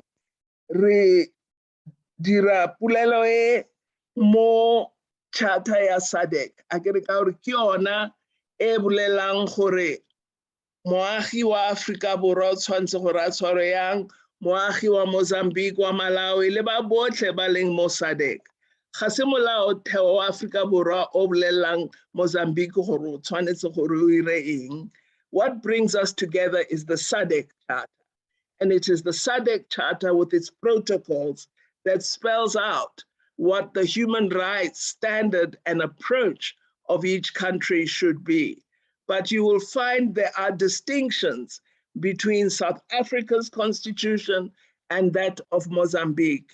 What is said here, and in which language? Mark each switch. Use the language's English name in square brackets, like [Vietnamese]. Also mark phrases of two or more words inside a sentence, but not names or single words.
[Tswana] Re dira pulelo e mo charter ya SADC a ke re ka gore ke yona e bolelang gore moagi wa Afrika Borwa o tshwanetse gore a tshware yang, moagi wa Mozambique, wa Malawi le ba botlhe ba leng mo SADC. Ga se molaotheo wa Afrika Borwa o bolelang Mozambique gore o tshwanetse gore o ire eng. [English] What brings us together is the SADC Charter. And it is the SADC Charter with its protocols that spells out what the human rights standard and approach of each country should be. But you will find there are distinctions between South Africa's constitution and that of Mozambique.